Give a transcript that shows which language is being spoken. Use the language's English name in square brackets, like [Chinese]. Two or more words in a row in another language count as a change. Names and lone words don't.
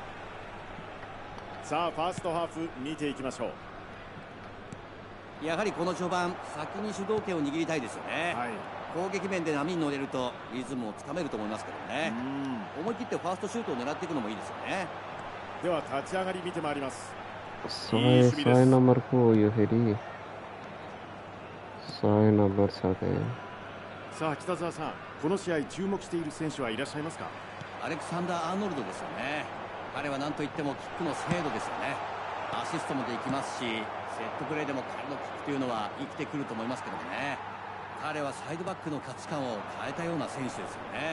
[Japanese] さあファーストハーフ見ていきましょう。やはりこの序盤、先に主導権を握りたいですよね。はい、攻撃面で波に乗れるとリズムをつかめると思いますけどね。思い切ってファーストシュートを狙っていくのもいいですよね。では立ち上がり見てまいります。 [Nepali] 6 नंबर को यो फेरि 6 नंबर छ के。 [Japanese] さあ北澤さん、この試合注目している選手はいらっしゃいますか。アレクサンダー・アーノルドですよね。彼は何といってもキックの精度ですよね。アシストもできますし、セットプレーでも彼のキックというのは生きてくると思いますけどもね。彼はサイドバックの価値観を変えたような選手ですよね。